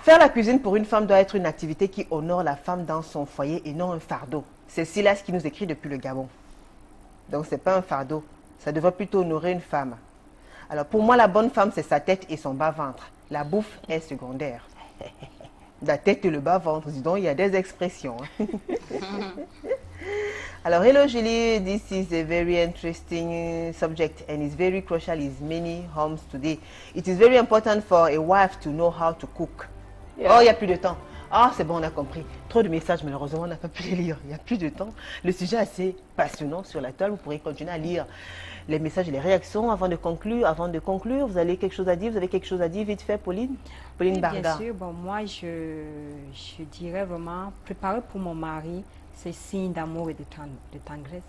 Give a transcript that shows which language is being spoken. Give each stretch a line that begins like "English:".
French: Faire la cuisine pour une femme doit être une activité qui honore la femme dans son foyer et non un fardeau. C'est Silas qui nous écrit depuis le Gabon. Donc, ce n'est pas un fardeau. Ça devrait plutôt honorer une femme. Alors, pour moi, la bonne femme, c'est sa tête et son bas-ventre. La bouffe est secondaire. La tête et le bas-ventre, dis donc, il y a des expressions.
English: Alors, hello Julie, this is a very interesting subject and it's very crucial in many homes today. It is very important for a wife to know how to cook.
French: Yeah. Oh, il n'y a plus de temps. Ah, c'est bon, on a compris. Trop de messages, malheureusement, on n'a pas pu les lire. Il n'y a plus de temps. Le sujet est assez passionnant sur la toile. Vous pourrez continuer à lire les messages et les réactions avant de conclure. Vous avez quelque chose à dire? Vous avez quelque chose à dire vite fait, Pauline? Pauline Barga. Bien sûr. Bon, moi, je dirais vraiment, préparer pour mon mari, c'est signe d'amour et de tendresse.